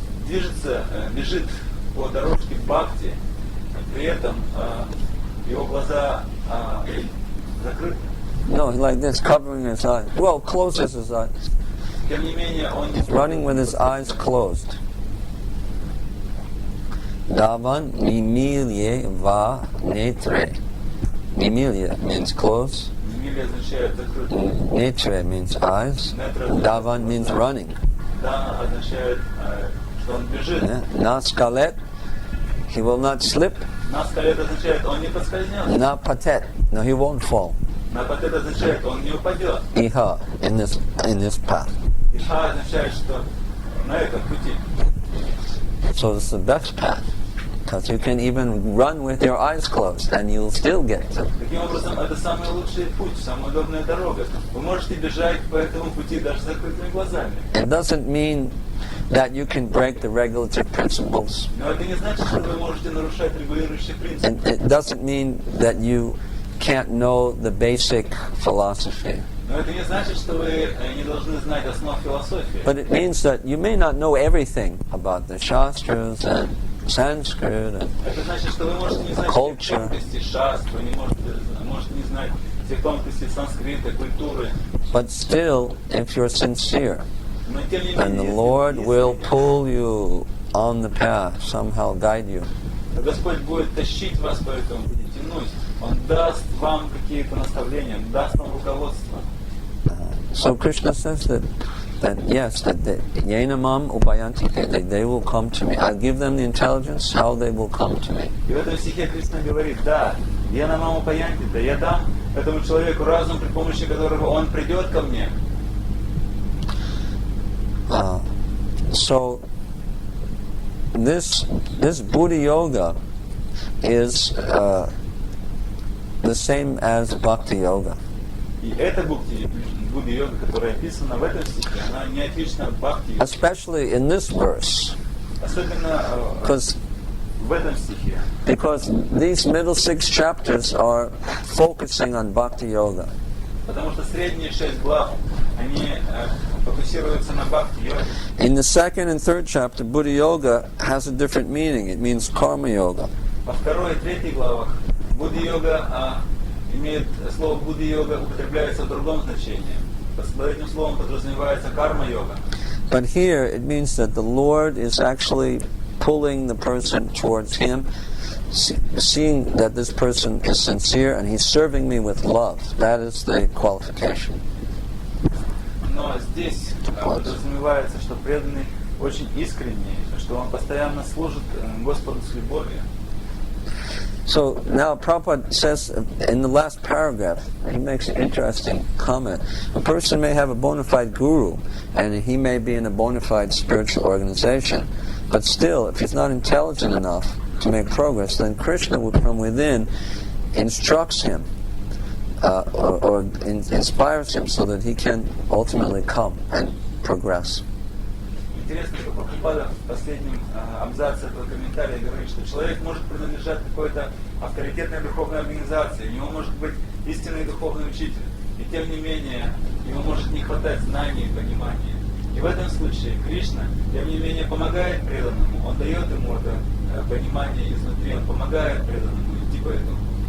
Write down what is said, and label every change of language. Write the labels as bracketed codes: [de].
[ru] движется, бежит по дорожке бхакти, при этом его глаза закрыты. [en] No, like this, covering his eyes. Well, closes his eyes. [ru] Тем не менее, он не [en] Running with his eyes closed. [sa] Davan mimilye va netre. [en] Mimilye means close. [ru] Мимилия означает закрытый. [en] Netre means eyes. Davan means running. [ru] Да означает, что он бежит. [en] Naskalet, he will not slip. [ru] Наскалет означает, он не поскользнется. [en] Na patet, no, he won't fall. [ru] Напатет означает, он не упадет. [en] Iha, in this path. [ru] Иха означает, что на этом пути. [en] So it's the best path. Because you can even run with your eyes closed and you'll still get to it. [ru] Таким образом, это самый лучший путь, самая удобная дорога. Вы можете бежать по этому пути даже с закрытыми глазами. [en] It doesn't mean that you can break the regulative principles. [ru] Но это не значит, что вы можете нарушать регулирующие принципы. [en] And it doesn't mean that you can't know the basic philosophy. [ru] Но это не значит, что вы не должны знать основ философии. [en] But it means that you may not know everything about the Shastras and Sanskrit and [ru] Это значит, что вы можете не знать всех тонкостей шастр, вы можете не знать всех тонкостей санскрита, культуры. [en] but still, if you're sincere, [ru] Но тем не [en] then the [ru] менее, [en] Lord [ru] если [en] will pull you on the path, somehow guide you. [ru] Господь будет тащить вас по этому пути, тянуть. Он даст вам какие-то наставления, даст вам руководство. [en] So Krishna says that yes, that [sa] Yenamam Upayanti, [en] they will come to me. I'll give them the intelligence how they will come to me. [ru] И в этом стихе Кришна говорит, да, я на маму паянти, да я дам этому человеку разум, при помощи которого он придет ко мне. [en] So this Buddha Yoga is the same as Bhakti Yoga. [ru] И эта Будда-йога, которая описана в этом стихе, она не отлична от бхакти. [en] Especially in this verse. [ru] Особенно в этом стихе. [en] Because these middle 6 chapters are focusing on Bhakti Yoga. [ru] Потому что средние 6 глав, они фокусируются на бхакти-йоге. [en] In the 2nd and 3rd chapter, Buddha Yoga has a different meaning. It means Karma Yoga. [ru] Во 2 и 3 главах Будда-йога имеет слово Будда-йога употребляется в другом значении. Под этим словом подразумевается карма-йога. [en] But here it means that the Lord is actually pulling the person towards Him, seeing that this person is sincere and he's serving me with love. That is the qualification. [ru] Но здесь подразумевается, что преданный очень искренний, что он постоянно служит Господу с любовью. [en] So now Prabhupada says in the last paragraph, he makes an interesting comment. A person may have a bona fide guru and he may be in a bona fide spiritual organization, but still, if he's not intelligent enough to make progress, then Krishna from within instructs him or inspires him so that he can ultimately come and progress. [ru] Интересно, что Прабхупада в последнем абзаце этого комментария говорит, что человек может принадлежать какой-то авторитетной духовной организации, у него может быть истинный духовный учитель, и тем не менее ему может не хватать знаний и понимания. И в этом случае Кришна, тем не менее, помогает преданному, он дает ему это понимание изнутри, он помогает преданному идти по этому.